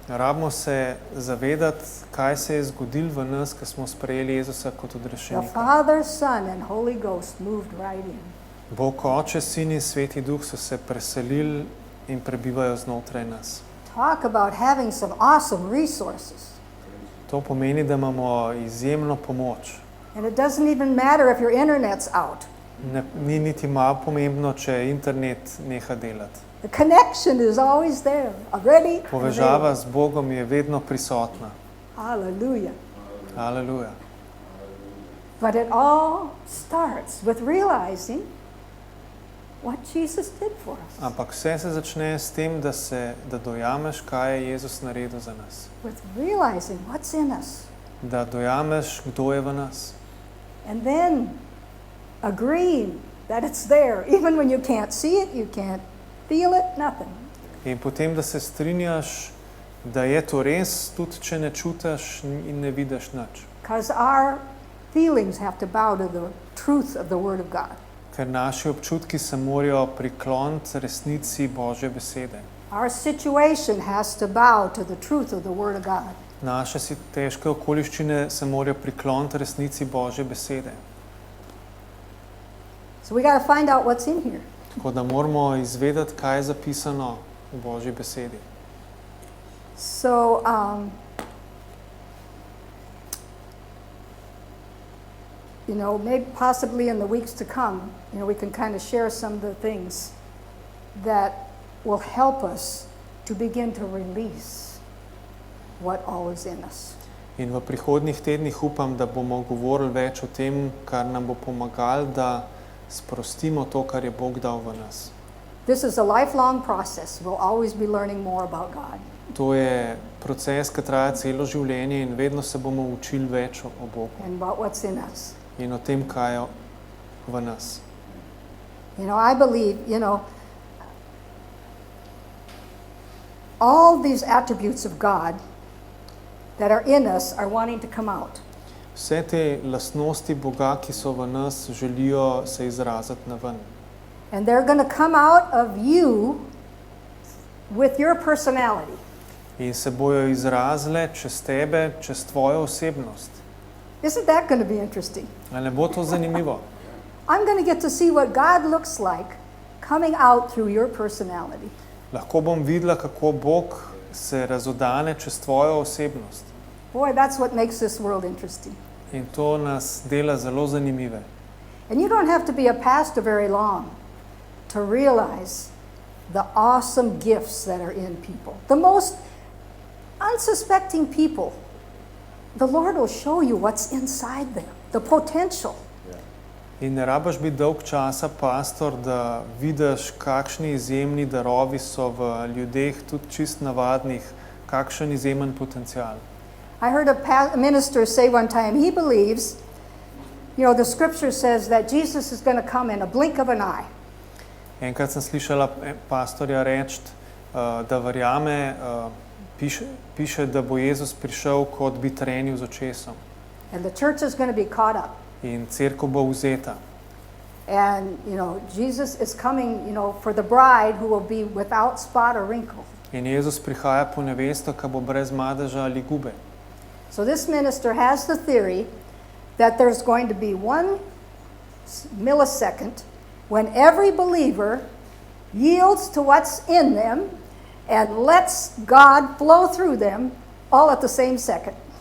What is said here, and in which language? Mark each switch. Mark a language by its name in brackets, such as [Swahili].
[Slovenian] Rabimo se zavedati, kaj se je zgodilo v nas, ko smo sprejeli Jezusa kot [English] The [Slovenian] odrešenika. [English] Father, Son, and Holy Ghost moved right in. [Slovenian] Bog, Oče, Sin in Sveti Duh so se preselili in prebivajo znotraj nas. [English] Talk about having some awesome resources. [Slovenian] To pomeni, da imamo izjemno pomoč. [English] And it doesn't even matter if your internet's out. [Slovenian] Ni niti malo pomembno, če internet neha delati. [English] The connection is always there, already. [Slovenian] Povezava z Bogom je vedno prisotna. [English] Hallelujah. [Slovenian] Aleluja. [English] But it all starts with realizing what Jesus did for us. [Slovenian] Ampak vse se začne s tem, da dojameš, kaj je Jezus naredil za nas. [English] With realizing what's in us. [Slovenian] Da dojameš, kdo je v nas. [English] And then agreeing that it's there. Even when you can't see it, you can't feel it, nothing. [Slovenian] In potem, da se strinjaš, da je to res, tudi če ne čutiš in ne vidiš nič. [English] Because our feelings have to bow to the truth of the Word of God. [Slovenian] Ker naši občutki se morajo prikloniti resnici Božje besede. [English] Our situation has to bow to the truth of the Word of God. [Slovenian] Naše težke okoliščine se morajo prikloniti resnici Božje besede. [English] So we got to find out what's in here. [Slovenian] Tako da moramo izvedeti, kaj je zapisano v Božji besedi. [English] So, maybe possibly in the weeks to come, we can kind of share some of the things that will help us to begin to release what all is in us. [Slovenian] In v prihodnjih tednih upam, da bomo govorili več o tem, kar nam bo pomagalo, da sprostimo to, kar je Bog dal v nas. [English] This is a lifelong process. We'll always be learning more about God. [Slovenian] To je proces, ki traja celo življenje in vedno se bomo učili več o Bogu [English] And about what's in us. [Slovenian] in o tem, kaj je v nas. [English] I believe, all these attributes of God that are in us are wanting to come out. [Slovenian] Vse te lastnosti Boga, ki so v nas, želijo se izraziti na ven. [English] And they're going to come out of you with your personality. [Slovenian] In se bojo izrazile čez tebe, čez tvojo osebnost. [English] Isn't that going to be interesting? [Slovenian] Ali ne bo to zanimivo? [English] I'm going to get to see what God looks like coming out through your personality. [Slovenian] Lahko bom videla, kako Bog se razodane čez tvojo osebnost. [English] Boy, that's what makes this world interesting. [Slovenian] In to nas dela zelo zanimive. [English] And you don't have to be a pastor very long to realize the awesome gifts that are in people. The most unsuspecting people, the Lord will show you what's inside them, the potential. [Slovenian] In ne rabiš biti dolg časa pastor, da vidiš, kakšni izjemni darovi so v ljudeh, tudi čist navadnih, kakšen izjemen potencial. [English] I heard a minister say one time, he believes, you know, the scripture says that Jesus is going to come in a blink of an eye. [Slovenian] Enkrat sem slišala pastorja reči, da verjame, piše, da bo Jezus prišel, kot bi trenil z očesom. [English] And the church is going to be caught up. [Slovenian] In cerkev bo vzeta. [English] And, you know, Jesus is coming, you know, for the bride who will be without spot or wrinkle. [Slovenian] In Jezus prihaja po nevesto, ki bo brez madeža ali gube. [English] So this minister has the theory that there's going to be 1 millisecond when every believer yields to what's in them and lets God flow through them all at the same second.